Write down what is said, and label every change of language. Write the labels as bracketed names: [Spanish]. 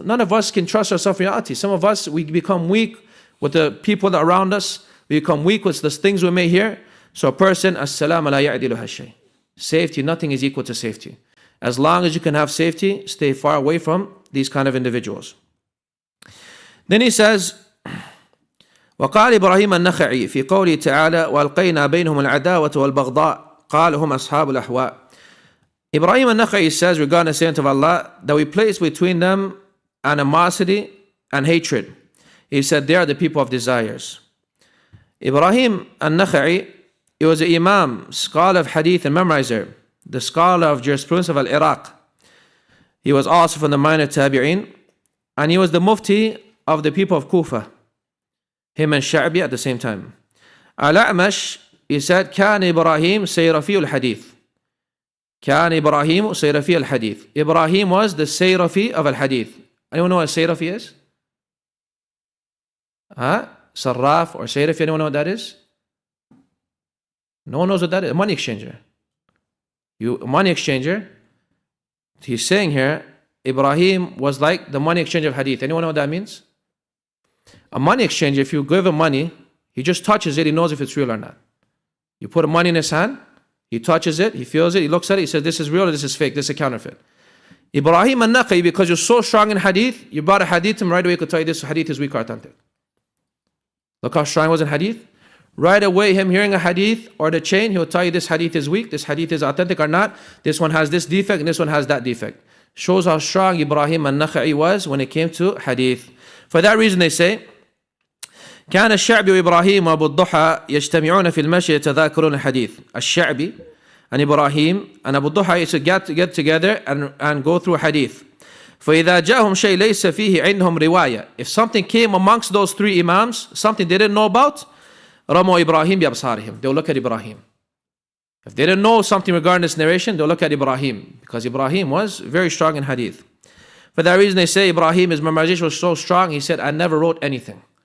[English] None of us can trust ourselves in reality. Some of us, we become weak with the people that are around us. We become weak with the things we may hear. So a person, [Arabic] as-salam la ya'diluha shay. [English] Safety, nothing is equal to safety. As long as you can have safety, stay far away from these kind of individuals. Then he says, [Arabic] وقال إبراهيم النخعي في قوله تعالى وألقينا بينهم العداوة والبغضاء قال هم أصحاب الأهواء. [English] Ibrahim al-Nakhai says regarding the statement of Allah that we place between them animosity and hatred. He said they are the people of desires. Ibrahim al-Nakhai, he was an imam, scholar of hadith and memorizer, the scholar of jurisprudence of Iraq. He was also from the minor tabi'in, and he was the mufti of the people of Kufa. Him and Sha'bi at the same time. Al-A'mash, he said, [Arabic] كان إبراهيم سيرفي الحديث. كان إبراهيم سيرفي الحديث. [English] Ibrahim was the Sayrafi of al-Hadith. Anyone know what Sayrafi is? Sarraf or Sayrafi, anyone know what that is? No one knows what that is. A money exchanger. A money exchanger. He's saying here, Ibrahim was like the money exchange of Hadith. Anyone know what that means? A money exchanger, if you give him money, he just touches it, he knows if it's real or not. You put a money in his hand, he touches it, he feels it, he looks at it, he says, this is real or this is fake, this is a counterfeit. Ibrahim al-Naqi, because you're so strong in hadith, you brought a hadith to him right away, he could tell you this hadith is weak or authentic. Look how strong he was in hadith. Right away, him hearing a hadith or the chain, he will tell you this hadith is weak, this hadith is authentic or not, this one has this defect and this one has that defect. Shows how strong Ibrahim al-Naqi was when it came to hadith. For that reason they say, [Arabic] كان الشعبي وإبراهيم وأبو الضحى يجتمعون في المشي يتذاكرون الحديث. [English] الشعبي and Ibrahim and Abu Duha used to get together and go through hadith. [Arabic] فإذا جاءهم شيء ليس فيه عندهم رواية. [English] If something came amongst those three imams, something they didn't know about, [Arabic] رموا إبراهيم بأبصارهم. [English] They'll look at Ibrahim. If they didn't know something regarding this narration, they'll look at Ibrahim, because Ibrahim was very strong in hadith. For that reason they say Ibrahim, his memorization was so strong, he said, I never wrote anything.